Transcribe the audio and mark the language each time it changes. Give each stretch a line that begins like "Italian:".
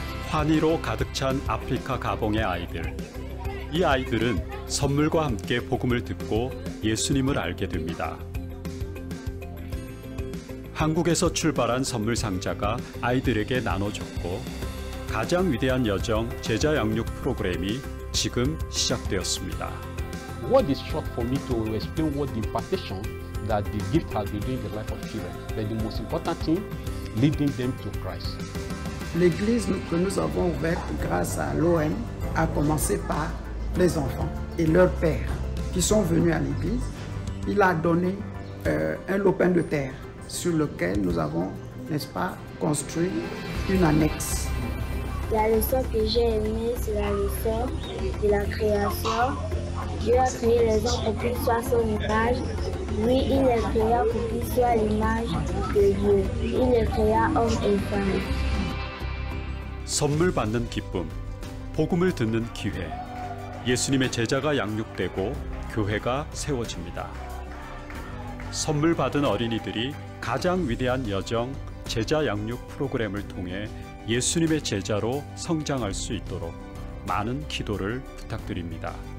Korean: 환희로 가득 찬 아프리카 가봉의 아이들. 이 아이들은 선물과 함께 복음을 듣고 예수님을 알게 됩니다. 한국에서 출발한 선물 상자가 아이들에게 나눠줬고 가장 위대한 여정 제자 양육 프로그램이 지금 시작되었습니다.
English: What is short for me to explain what the impartation that the gift has been doing in the life of children, but the most important thing, leading them to Christ.
French: L'église que nous avons ouverte grâce à l'OM a commencé par les enfants et leurs pères qui sont venus à l'église. Il a donné un lopin de terre sur lequel nous avons, n'est-ce pas, construit une annexe. La leçon que j'ai aimée, c'est la leçon de la création. Dieu a créé les hommes pour qu'ils soient son image. Oui, il les créa pour qu'ils soient l'image de Dieu. Il les créa hommes et femmes.
Korean: 선물 받는 기쁨, 복음을 듣는 기회. 예수님의 제자가 양육되고 교회가 세워집니다. 선물 받은 어린이들이 가장 위대한 여정 제자 양육 프로그램을 통해 예수님의 제자로 성장할 수 있도록 많은 기도를 부탁드립니다.